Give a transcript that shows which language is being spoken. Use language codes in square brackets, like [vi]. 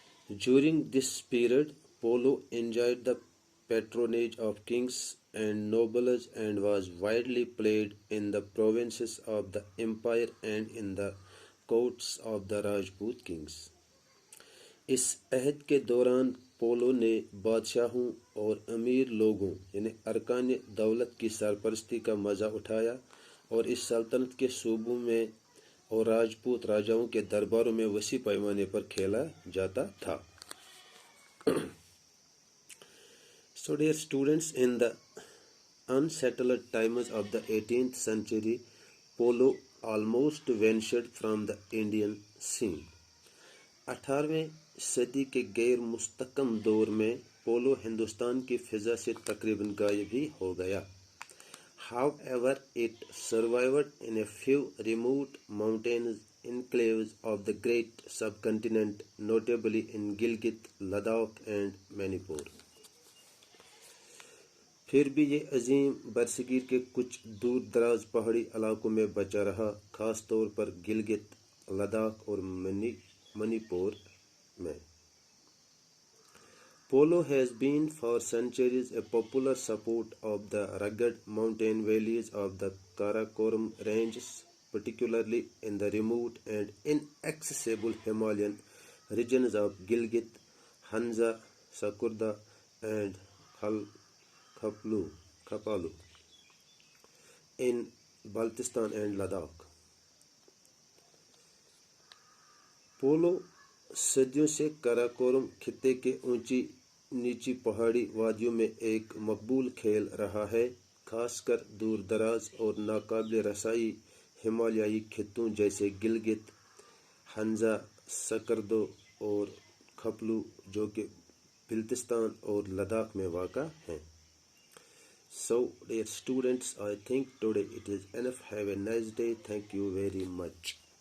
[en] During this period, polo enjoyed the patronage of kings and nobles and was widely played in the provinces of the empire and in the courts of the Rajput kings. [ur] اس عہد کے دوران polo نے بادشاہوں اور امیر لوگوں یعنی ارکان دولت کی سرپرستی کا مزہ اٹھایا اور اس سلطنت کے صوبوں میں اور راجپوت راجاؤں کے درباروں میں وسیع پیمانے پر کھیلا جاتا تھا. [en] So dear students, in the unsettled times of the 18th century, polo almost vanished from the Indian scene. [ur] 18ویں صدی کے غیر مستحکم دور میں پولو ہندوستان کی فضا سے تقریباً غائب ہی ہو گیا. [en] However, it survived in a few remote mountainous enclaves of the great subcontinent, notably in Gilgit, Ladakh and Manipur. [ur] پھر بھی یہ عظیم برصغیر کے کچھ دور دراز پہاڑی علاقوں میں بچا رہا، خاص طور پر گلگت، لداخ اور منی پور میں. [en] Polo has been for centuries a popular sport of the rugged mountain valleys of the Karakoram ranges, particularly in the remote and inaccessible Himalayan regions of Gilgit, Hanza, Sakurda and Khapalu in Baltistan and Ladakh. [ur] Polo صدیوں سے کراکورم خطے کے اونچی نیچی پہاڑی وادیوں میں ایک مقبول کھیل رہا ہے، خاص کر دور دراز اور ناقابل رسائی ہمالیائی خطوں جیسے گلگت، ہنزا، سکردو اور کھپلو جو کہ بلتستان اور لداخ میں واقع ہیں. [en] So dear students, I think today it is enough. Have a nice day. Thank you very much.